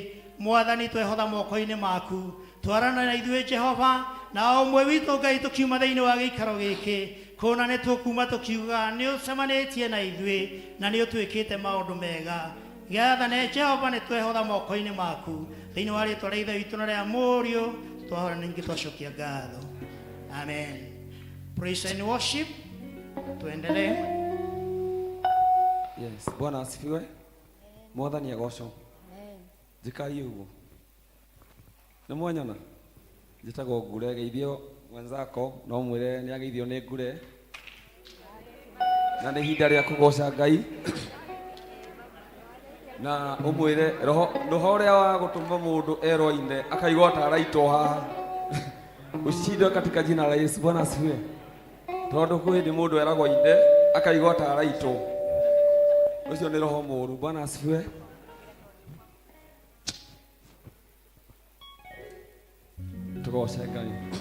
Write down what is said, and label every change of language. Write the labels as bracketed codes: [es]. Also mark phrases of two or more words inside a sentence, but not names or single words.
[ki] Mwathani twehotha moko-inĩ maku, twarana na ithuĩ Jehova, na ũmwe witũ Ngai tũkiuma thĩinĩ wa gĩikaro gĩkĩ, kũna nĩ tũkuma tũkiuga nĩ ũcemanĩtie na ithuĩ na nĩ ũtwĩkĩte maũndũ mega. Gĩathane Jehova, nĩ twehotha moko-inĩ maku thĩinĩ wa rĩtwa rĩa Ithe witũ na rĩa Mũriũ, twahora ningĩ twacokia ngatho. [en] Amen. Praise and worship. [sw] Tuendelee. Yes, Bwana asifiwe. [ki] Mwathani agocwo. Jikai uguo. Nĩ mwanyona? Njĩtagwo Ngure, geithio mwenzako, no mwĩre nĩ ageithio nĩ Ngure. Na nĩ ihinda rĩa kũgoca Ngai. Na umwire roho ũrĩa wa gũtũma mũndũ erwo-inĩ akaigua ta araitwo haha [sw] ushinde katika jina la Yesu. Bwana asifiwe. [ki] Tondũ kwĩ hĩndĩ mũndũ eragwo inde akaigua ta araitwo, ũcio nĩ roho mũũru. [sw] Bwana asifiwe. [ki] Tugoce Ngai.